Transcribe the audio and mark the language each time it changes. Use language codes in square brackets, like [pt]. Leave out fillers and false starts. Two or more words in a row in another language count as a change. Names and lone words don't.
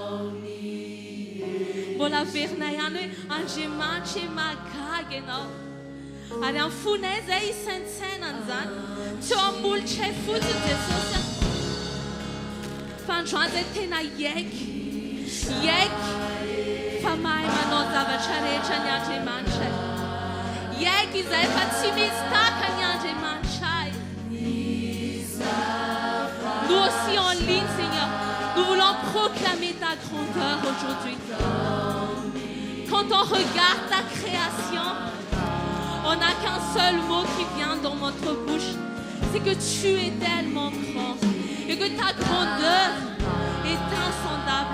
[mg] Mbola verina ihany hoe Andriamanitra magaga ianao, ary amin'ny fonay izay isaintsainany zany, tsy eo amolotra fotsiny Jesosy, fa androany izay tena iaiky fa mahay manao zavatra rehetra ny Andriamanitra, iaiky izay fa tsy misy taka ny Andriamanitra. [fr] Nous aussi en ligne, Seigneur, nous voulons proclamer ta grandeur aujourd'hui. Quand on regarde ta création, on n'a qu'un seul mot qui vient dans notre bouche, c'est que tu es tellement grand et que ta grandeur est insondable.